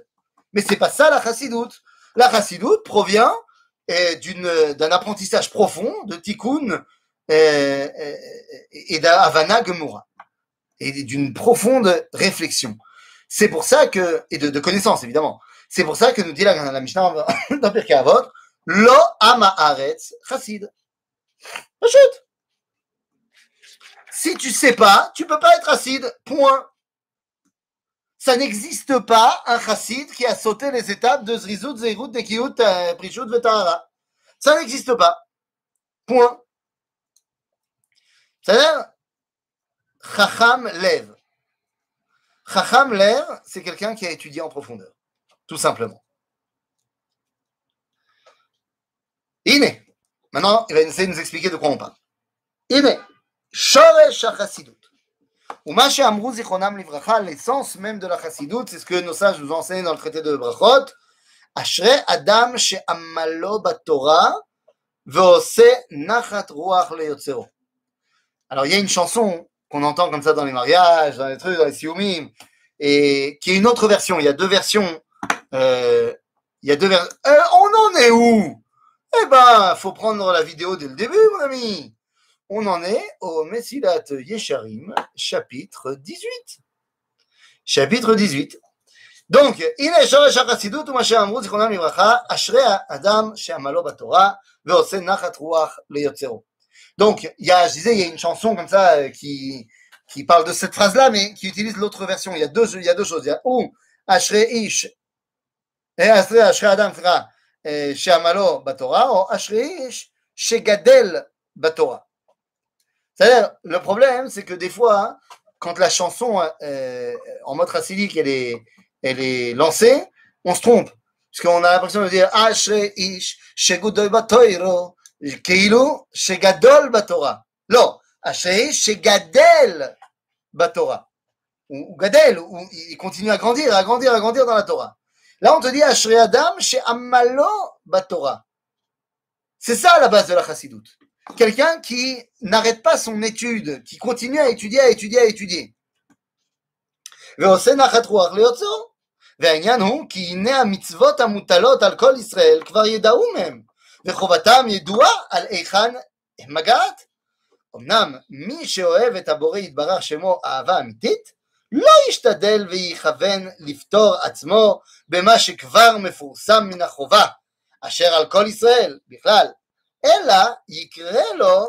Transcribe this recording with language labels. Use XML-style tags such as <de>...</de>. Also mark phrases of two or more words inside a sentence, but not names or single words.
<fr>Mais c'est pas ça la chassidoute. La chassidoute provient d'un apprentissage profond de tikkun et d'</fr> <he>הבנת גמרא</he> <fr>et d'une profonde réflexion. C'est pour ça que, et de connaissance évidemment, c'est pour ça que nous dit la Mishnah dans Pirkei Avot,</fr> <he>לא עם הארץ חסיד. Pashut.</he> <fr>Si tu sais pas, tu peux pas être chassid, point. Ça n'existe pas un chassid qui a sauté les étapes de</fr> <he>זריזות, זהירות, נקיות, פרישות, וטהרה.</he> <fr>Ça n'existe pas. Point. C'est-à-dire,</fr> <he>חכם לב. חכם לב,</he> <fr>c'est quelqu'un qui a étudié en profondeur. Tout simplement. Ine. Maintenant, il va essayer de nous expliquer de quoi on parle.</fr> <he>Ine. שורש החסידות. ומה שאמרו זכרונם לברכה,</he> <fr>l'essence même de la chassidoute, c'est ce que nos sages nous enseignent dans le traité de Brachot.</fr> <he>אשרי אדם שעמלו בתורה ועושה נחת רוח ליוצרו.</he> <fr>Alors, il y a une chanson qu'on entend comme ça dans les mariages, dans les trucs, dans les sioumim, et qui est une autre version. Il y a deux versions. On en est où? Eh ben, faut prendre la vidéo dès le début, mon ami. On en est au Mesilat Yesharim, chapitre 18. Chapitre 18. Donc,</fr> <he>הנה שורש החסידות ומה שאמרו זיכרונם לברכה, אשרי האדם שעמלו בתורה ועושה נחת רוח ליוצרו.</he> <fr>Donc, je disais, il y a une chanson comme ça qui parle de cette phrase-là, mais qui utilise l'autre version. Il y a deux choses. Il y a ou</fr> <he>אשרי איש, אשרי אדם, שעמלו בתורה,</he> <fr>ou</fr> <he>אשרי איש שגדל בתורה.</he> <fr>C'est-à-dire, le problème, c'est que des fois, quand la chanson en mode chassidique, elle est lancée, on se trompe. Parce qu'on a l'impression de dire</fr> <he>אשרי איש שגדול בתורה, כאילו שגדול בתורה. לא, אשרי איש שגדל בתורה.</he> <fr>Ou gadel, ou il continue à grandir dans la Torah. Là, on te dit</fr> <he>אשרי אדם שעמלו בתורה.</he> <fr>C'est ça la base de la chassidoute. Quelqu'un qui n'arrête pas son étude, qui continue à étudier.</fr> <he>ועושה נחת רוח ליוצרו. והעניין הוא כי הנה המצוות המוטלות על כל ישראל כבר ידעו מהם, וחובתם ידועה על היכן הם מגעת. אמנם מי שאוהב את הבורא יתברך שמו אהבה אמיתית, לא ישתדל ויכוון לפתור עצמו במה שכבר מפורסם מן החובה, אשר על כל ישראל בכלל, אלא יקרה לו</he>